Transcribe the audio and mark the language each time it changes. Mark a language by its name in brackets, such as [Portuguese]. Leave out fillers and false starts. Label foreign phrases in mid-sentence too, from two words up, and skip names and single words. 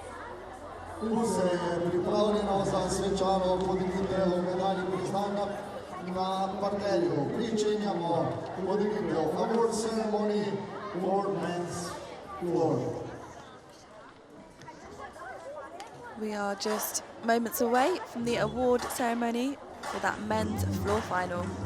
[Slovenian] Pripravljena za svečano podelitev medalj priznanja na parterju pričenjamo podelitev [English] award ceremony for men's floor. We are just moments away from the award ceremony for that men's floor final.